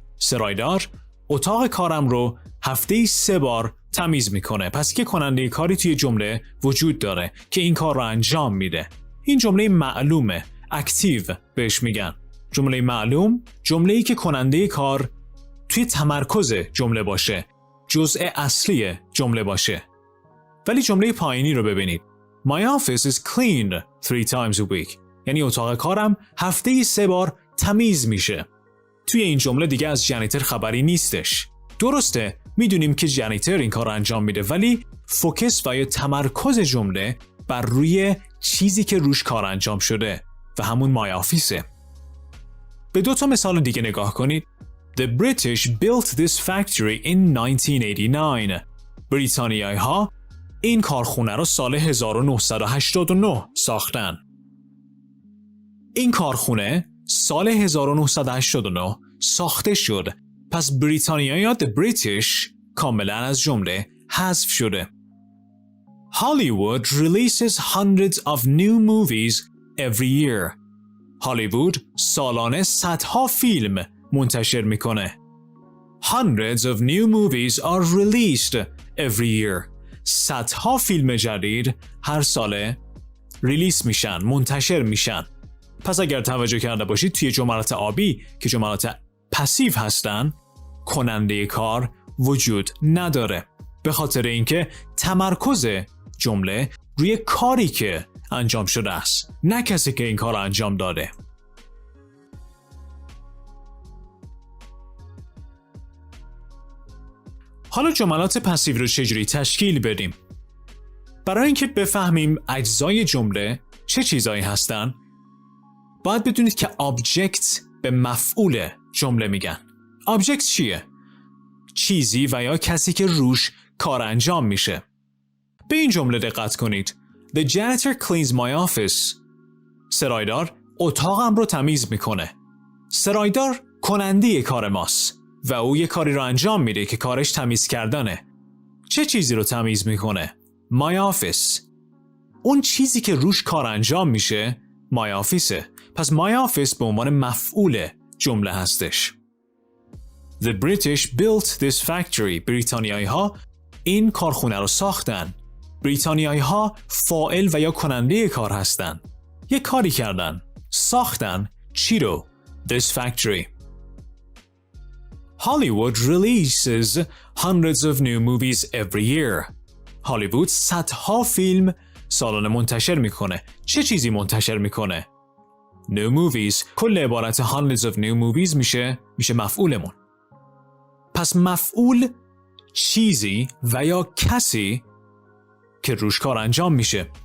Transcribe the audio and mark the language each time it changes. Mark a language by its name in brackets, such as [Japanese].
[Persian] سرایدار اتاق کارم رو هفته‌ای 3 بار تمیز میکنه. پس که کننده کاری توی جمله وجود داره که این کار رو انجام میده. این جمله معلومه، اکتیو بهش میگن. جمله معلوم جمله‌ای که کننده کار توی تمرکز جمله باشه، جزء اصلی جمله باشه. ولی جمله پایینی رو ببینید. [English] My office is cleaned 3 times a week. [Persian] یعنی اتاق کارم هفته‌ای 3 بار تمیز میشه. توی این جمله دیگه از جنیتر خبری نیستش. درسته، میدونیم که جنیتر این کار رو انجام میده ولی فوکس و یا تمرکز جمله بر روی چیزی که روش کار انجام شده و همون [English] my office. [Persian] به 2 تا مثال دیگه نگاه کنید. [English] The British built this factory in 1989. [Persian] بریتانیایی ها این کارخونه رو سال 1989 ساختن. این کارخونه سال 1989 ساخته شد پس بریتانیا یا the British کاملا از جمله حذف شده. [English] Hollywood releases hundreds of new movies every year. [Persian] هالیوود سالانه صدها فیلم منتشر میکنه. [English] Hundreds of new movies are released every year. [Persian] صدها فیلم جدید هر ساله ریلیس میشن، منتشر میشن. پس اگر توجه کرده باشید توی جملات آبی که جملات پسیو هستن، کننده کار وجود نداره. به خاطر اینکه تمرکز جمله روی کاری که انجام شده است، نه کسی که این کار رو انجام داده. حالا جملات پسیو رو چجوری تشکیل بدیم؟ برای اینکه بفهمیم اجزای جمله چه چیزایی هستن، باید بدونید که آبجکت به مفعول جمله میگن. آبجکت چیه؟ چیزی و یا کسی که روش کار انجام میشه. به این جمله دقت کنید. [English] The janitor cleans my office. [Persian] سرایدار اتاقم رو تمیز میکنه. سرایدار کننده کار ماست و او یه کاری رو انجام میده که کارش تمیز کردنه. چه چیزی رو تمیز میکنه؟ [English] My office. [Persian] اون چیزی که روش کار انجام میشه [English] my office. [Persian] پس my office به عنوان مفعول جمله هستش. [English] The British built this factory. [Persian] بریتانیایی ها این کارخونه رو ساختن. بریتانیایی ها فاعل و یا کننده کار هستن. یک کاری کردن. ساختن چی رو؟ [English] This factory. Hollywood releases hundreds of new movies every year. [Persian] هالیوود صدها فیلم سالانه منتشر میکنه. چه چیزی منتشر میکنه؟ [English] New movies. [Persian] کل عبارت [English] hundreds of new movies [Persian] میشه مفعولمون. پس مفعول چیزی و یا کسی که روش کار انجام میشه.